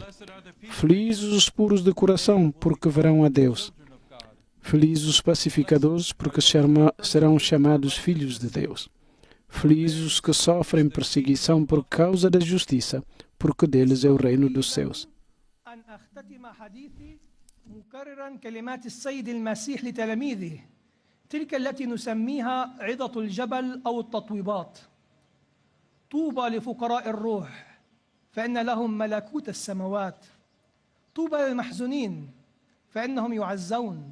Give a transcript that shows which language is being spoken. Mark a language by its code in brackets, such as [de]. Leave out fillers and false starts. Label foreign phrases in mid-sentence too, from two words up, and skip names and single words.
[pt] Felizes os puros de coração, porque verão a Deus. Felizes os pacificadores, porque serão chamados filhos de Deus. Felizes os que sofrem perseguição por causa da justiça, porque deles é o reino dos céus. [ar] مكررا كلمات السيد المسيح لتلاميذه، تلك التي نسميها عظة الجبل أو التطويبات. طوبى لفقراء الروح فإن لهم ملكوت السماوات. طوبى للمحزونين فإنهم يعزون.